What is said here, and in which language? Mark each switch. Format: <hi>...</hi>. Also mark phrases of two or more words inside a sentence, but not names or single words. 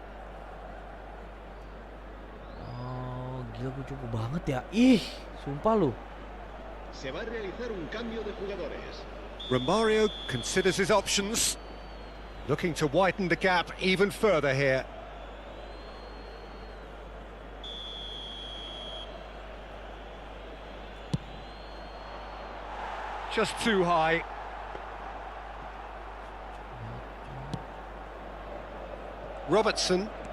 <id>Oh, gila gue cukup banget ya. Ih, sumpah lu.</id> <es>Se va a realizar un cambio de jugadores.</es> <en>Romario considers his options, looking to widen the gap even further here. Just too high. Robertson.</en>